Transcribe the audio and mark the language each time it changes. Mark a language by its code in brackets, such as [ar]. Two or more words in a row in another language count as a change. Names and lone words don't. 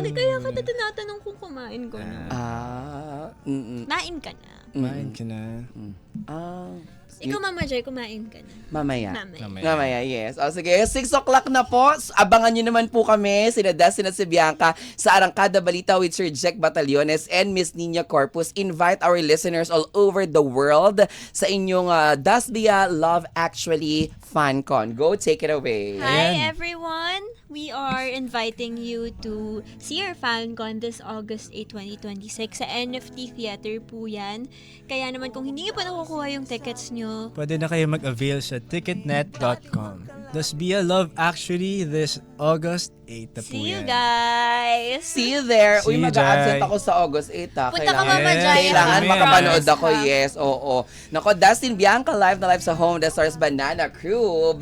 [tl] lagi kaya ka tinatanong kung kumain ko na. Kumain ka na. Kumain ka na. Ikaw, Mama Joy, kumain ka na. Mamaya. Mamaya. Mamaya, yes. O sige, 6 o'clock na po. Abangan nyo naman po kami, sina Dustin at si Bianca, sa Arangkada Balita with Sir Jack Batallones and Miss Nina Corpus. [en] Invite our listeners all over the world [tl] sa inyong [en] Dasbia Love Actually FanCon. Go, take it away. Hi, everyone! We are inviting you to see our FanCon this August 8, 2026 [tl] sa NFT Theater po yan. Kaya naman kung hindi niyo pa nakukuha yung tickets nyo, Pwede na kayo mag-avail sa ticketnet.com. [en] Dasbia Love Actually this August 8 [tl] na po [en] see you [tl] yan. [en] guys! See you there. See [tl] Uy, [en] you, [tl] mag-a-absent Jai. ako sa August 8, ha? Punta ka, Mama [en] Yes. [tl] Jai. Kailangan [en] Yes. [tl] makapanood [en] Promise, [tl] ako, ha? yes, oo. Nako, Dustin Bianca live na live sa Home, The Stars Banana Crew.